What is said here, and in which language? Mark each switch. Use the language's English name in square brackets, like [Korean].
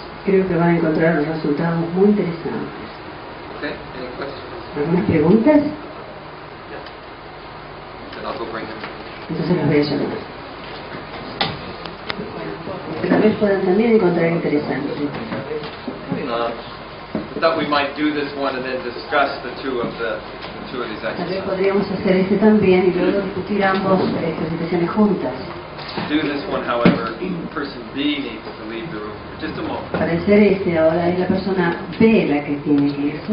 [Spanish] Creo que van a encontrar resultados muy interesantes. [English] Okay, any questions? [Spanish] ¿Algunas preguntas? [English] Yeah. Then I'll go bring them. [Spanish] Entonces los voy a llamar. Que tal vez puedan también encontrar interesante. [English] I thought we might do this one and then discuss the two of these [Spanish] Tal vez [English] exercises. [Spanish] podríamos hacer este también y luego discutir ambos ejercitaciones juntas. [English] To do this one, however, person B needs to leave the room for just a moment. [Spanish] Para hacer este ahora es la persona B la que tiene que irse.